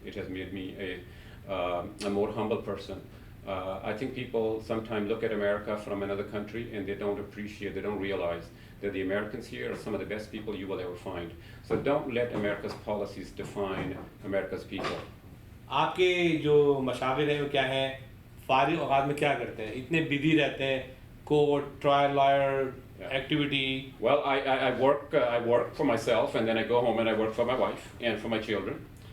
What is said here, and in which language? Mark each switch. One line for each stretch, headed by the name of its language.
English: It has made me a more humble person. I think people sometimes look at America from another country and they don't appreciate, they don't realize that the Americans here are some of the best people you will ever find. So don't let America's policies define America's people.
Hindi: आपके जो मशाविर हैं वो क्या हैं, फारिग औकात में क्या करते हैं, इतने बिजी रहते हैं, court, trial lawyer, activity?
English: Well, I work for myself, and then I go home and I work for my wife and for my children.